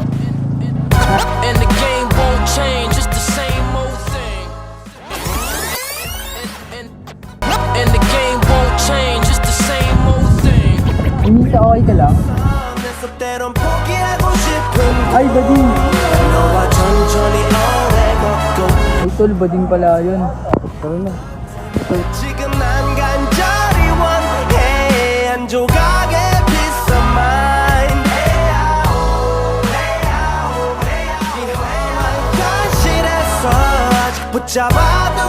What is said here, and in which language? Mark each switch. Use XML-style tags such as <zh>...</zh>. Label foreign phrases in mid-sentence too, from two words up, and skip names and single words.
<en>And the game won't change, it's the same old thing. And the game won't change, it's the same old thing.</en> <tl>Inisa, okay ka lang?</tl> <ko>내서 때론 포기하고 싶은</ko> <tl>Ay, bading!</tl> <ko>너와 천천히 오래 걷고</ko> <tl>Ay, Tol, bading pala yun. Tara na.</tl> <ko>지금 난 간절히 원해 한 조각의</ko> <en>peace of mind.</en> <ko>이 험한 현실에서 아직 붙잡아</ko>